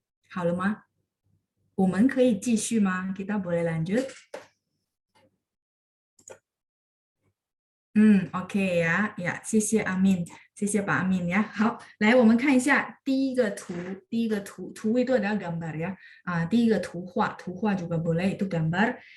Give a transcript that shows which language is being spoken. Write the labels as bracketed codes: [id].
[zh] 好了吗？我们可以继续吗？ [id] Kita boleh lanjut? [zh] OK 呀，谢谢阿敏，谢谢Pak Amin ya. 好，来我们看一下第一个图 [id] itu adalah gambar ya. 第一个图画 juga boleh itu gambar.